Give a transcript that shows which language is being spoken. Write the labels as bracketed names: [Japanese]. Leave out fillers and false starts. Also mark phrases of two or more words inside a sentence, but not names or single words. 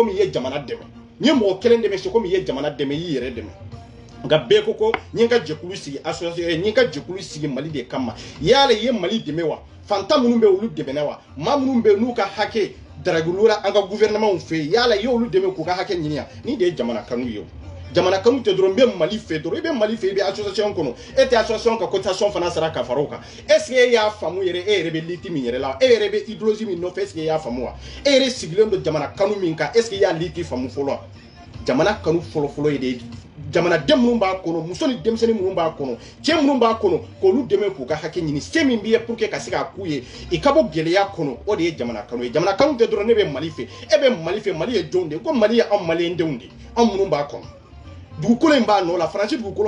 [Bambara] comme i ye jamana dɛmɛ ni mɔgɔ kelen dɛmɛ [French] c'est comme [Bambara] i ye jamana dɛmɛ i y'i yɛrɛ dɛmɛ nka bɛɛ ko ko n ye n ka jɛkulu sigi association n ye n ka jɛkulu sigi Mali de kama yala i ye Mali dɛmɛ wa fantan minnu bɛ olu dɛmɛna wa maa minnu bɛ n'u ka hakɛ daragulura an ka gouvernement fɛ yen yala i y'olu dɛmɛ k'u ka hakɛ ɲini yan ni de ye jamana kanu ye o jamana kanu tɛ dɔrɔn n bɛ Mali fɛ dɔrɔn i bɛ Mali fɛ i bɛ association kɔnɔ e tɛ association ka cotisation fana sara ka fara o kan [French] est ce que [Bambara] e y'a faamu yɛrɛ e yɛrɛ bɛ liti min yɛrɛ la e yɛrɛ bɛ idéologie min nɔfɛ [French] est ce que [Bambara] e y'a faamu wa e yɛrɛ sigilen don jamana kanu min kan [French] est ce que [Bambara] i y'a liti faamu fɔlɔ wa jamana kanu fɔlɔ ye de jamanaden minnu b'a kɔnɔ muso ni denmisɛnnin minnu b'a kɔnɔ cɛ minnu b'a kɔnɔ k'olu dɛmɛ k'u ka hakɛ ɲini se min b'i ye [French] pour que [Bambara] ka se k'a k'u ye i ka bɔ gɛlɛya kɔnɔ o de ye jamana kanu ye jamana kanu tɛ dɔrɔn ne bɛ Mali fɛ e bɛ Mali fɛ Mali ye jɔnw de ye ko Mali ye anw maliyɛndenw de ye anw minnu b'a kɔnɔ dugukolo in b'a nɔ la Faransi dugukolo